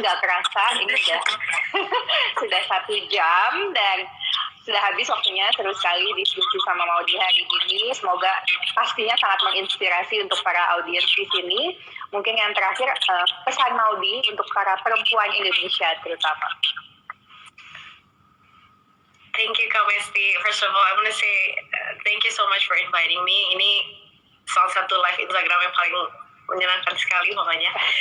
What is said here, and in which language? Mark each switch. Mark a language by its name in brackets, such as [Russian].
[Indonesian] Nggak kerasa ini sudah 1 jam dan sudah habis waktunya. Seru sekali diskusi sama Maudi hari ini. Semoga pastinya sangat menginspirasi untuk para audiens di sini. Mungkin yang terakhir, pesan Maudi untuk para perempuan Indonesia terutama. [English] Thank you Kak Mesti. First of all, I want to say thank you so much for inviting me. [Indonesian] Ini salah satu live Instagram yang paling menyenangkan sekali pokoknya.